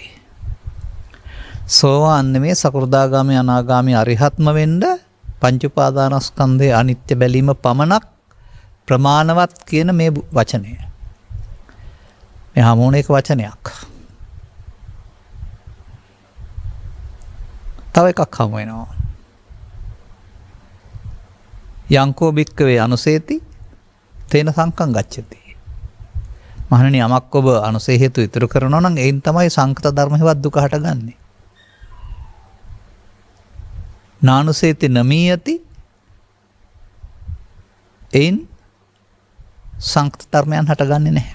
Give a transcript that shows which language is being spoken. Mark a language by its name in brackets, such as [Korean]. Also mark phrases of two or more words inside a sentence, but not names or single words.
[Sinhala] සෝවාන් නෙමේ සකෘදාගාමී අනාගාමී අරිහත්ම වෙන්න පංච උපාදානස්කන්ධේ අනිත්‍ය බැලීම පමණක් ප්‍රමාණවත් කියන මේ වචනය. මේ හැමෝම එක වචනයක්. තව එකක් හමු වෙනවා. [Pali] යංකෝ භික්කවේ අනුසේති තේන සංකං ගච්ඡති. [Sinhala] මහණෙනි යමක් ඔබ අනුසේ හේතු ඉතුරු කරනවා නම් එයින් තමයි සංකත ධර්ම හේවත් දුක හටගන්නේ. [Pali] නානුසේති නමීයති [Sinhala] එයින් සංකත ධර්මයන් හටගන්නේ නැහැ.